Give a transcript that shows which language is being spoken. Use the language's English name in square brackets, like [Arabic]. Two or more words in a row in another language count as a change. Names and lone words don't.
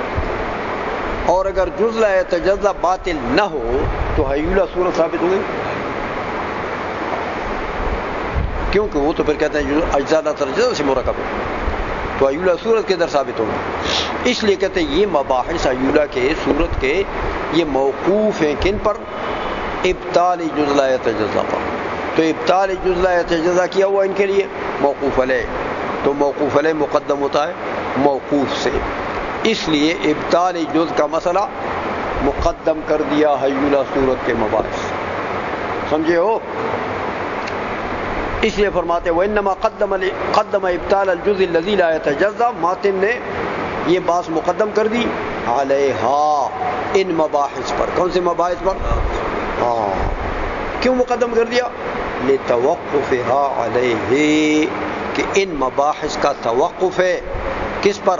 [Urdu] اور اگر [Arabic] جز لا یتجزا [Urdu] باطل نہ ہو تو حیولہ صورت ثابت ہو گئی، کیونکہ وہ تو پھر کہتے ہیں [Arabic] اجزاء لا تتجزا [Urdu] سے مرکب ہے، تو حیولہ صورت کے در ثابت ہوگا۔ اس لیے کہتے ہیں یہ مباحث حیولہ کے صورت کے یہ موقوف ہیں کن پر؟ [Arabic] ابطال جز لا یتجزا پر۔ [Urdu] تو [Arabic] ابطال جز لا یتجزا [Urdu] کیا ہوا ان کے لیے [Arabic] موقوف علیہ، [Urdu] تو [Arabic] موقوف علیہ [Urdu] مقدم ہوتا ہے موقوف سے، اس لیے ابطال جز کا مسئلہ مقدم کر دیا حیولہ صورت کے مباحث، سمجھے ہو؟ اس لیے فرماتے [Arabic] وَإِنَّمَا قدم ابطال الجز الذی لا یتجزا، [Urdu] ماتن نے یہ بات مقدم کر دی علیہا، ان مباحث پر۔ کون سے مباحث پر؟ ہاں، کیوں مقدم کر دیا؟ [Arabic] لِتَوَقُّفِهَا عَلَيْهِ، [Urdu] کہ ان مباحث کا توقف ہے کس پر؟